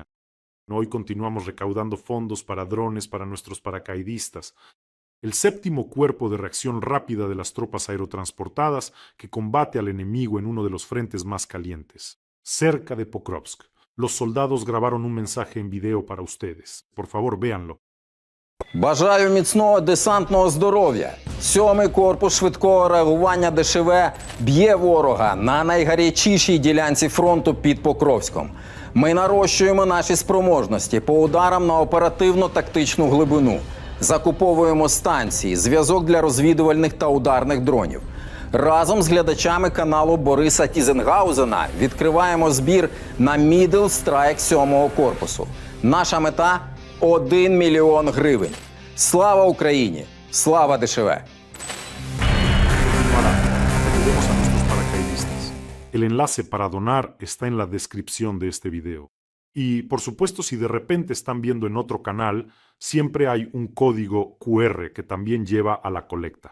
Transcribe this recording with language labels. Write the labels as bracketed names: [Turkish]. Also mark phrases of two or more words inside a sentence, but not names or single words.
[Spanish] Hoy continuamos recaudando fondos para drones para nuestros paracaidistas. El séptimo cuerpo de reacción rápida de las tropas aerotransportadas que combate al enemigo en uno de los frentes más calientes, cerca de Pokrovsk. Los soldados grabaron un mensaje en video para ustedes. Por favor, véanlo. [Ukrainian] Бажаю міцного десантного здоров'я. 7-й корпус швидкого реагування ДШВ б'є ворога на найгарячішій ділянці фронту під Покровськом. Ми нарощуємо наші спроможності по ударам на оперативно-тактичну глибину. Закуповуємо станції, зв'язок для розвідувальних та ударних дронів. Разом з глядачами каналу Бориса Тізенгаузена відкриваємо збір на [English] Middle Strike [Ukrainian] 7-го корпусу. Наша мета – 1 мільйон гривень. Слава Україні! Слава ДШВ! [Spanish] Ayudemos a nuestros paracaidistas. El enlace para donar está en la descripción de este video. Y, por supuesto, si de repente están viendo en otro canal, siempre hay un código QR que también lleva a la colecta.